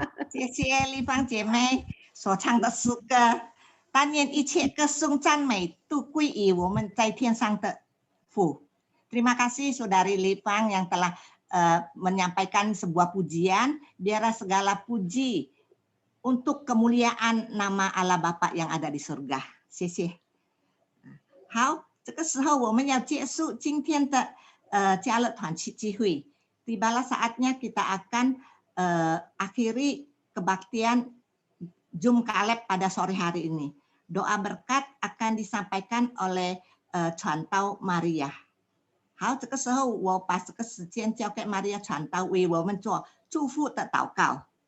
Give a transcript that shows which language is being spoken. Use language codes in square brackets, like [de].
[zh] 谢谢丽芳姐妹所唱的诗歌，但愿一切歌颂赞美都归于我们在天上的父。 [id] Terima kasih Saudari Lipang yang telah menyampaikan sebuah pujian. Biarlah segala puji untuk kemuliaan nama Allah Bapa yang ada di surga. [zh] 谢谢。好，这个时候我们要结束今天的家乐团契机会。 [id] Tibalah saatnya kita akan akhiri kebaktian Zoom Kaleb pada sore hari ini. Doa berkat akan disampaikan oleh传道 Maria。 [zh] 好，这个时候我把这个时间交给 Maria 传道为我们做祝福的祷告。